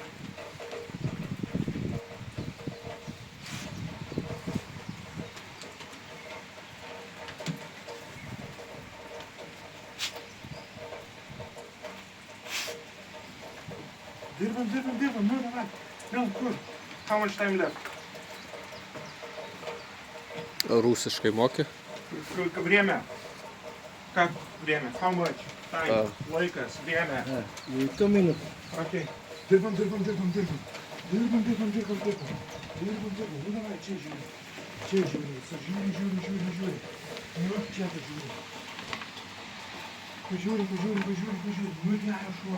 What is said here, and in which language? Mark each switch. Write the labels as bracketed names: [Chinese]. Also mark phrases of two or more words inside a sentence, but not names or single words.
[Lithuanian] Dirbam. Nu, davai. Nu, kur? [English] How much time left? [Lithuanian] Rusiškai moki? [Russian] Время. Как время? [English] How much? Time. [Lithuanian] Laikas. Время. [English] 2 minutes. [Lithuanian] Okay. Dirbam. Nu, davai, čia žiūri. Žiūri. Nu, čia žiūri. Pažiūri. Nu, geras šuo.